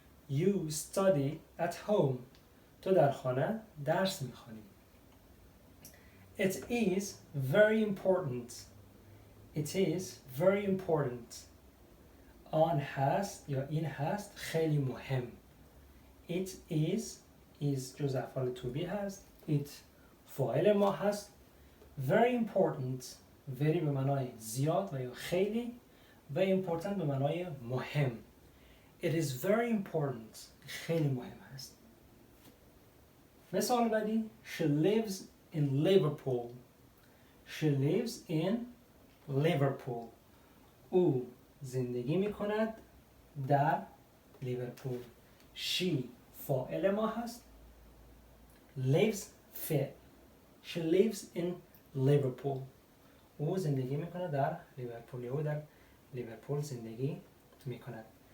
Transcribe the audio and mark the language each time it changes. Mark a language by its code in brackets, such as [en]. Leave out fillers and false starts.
[en] You study at home. [fa] تو در خانه درس میخوانی. [en] It is very important. It is very important. [fa] آن هست یا این هست خیلی مهم. It is جز افعال to be هست. It فاعل ما هست. [en] Very important. [fa] very به معنای زیاد و یا خیلی و important به معنای مهم. [en] It is very important. [fa] خیلی مهم هست. مثال بعدی [en] She lives in Liverpool. She lives in Liverpool. [fa] او زندگی می کند در لیورپول. She فاعل ما هست. [en] Lives فعل. She lives in Liverpool. [fa] او زندگی می کند در لیورپول. او در لیورپول زندگی می کند.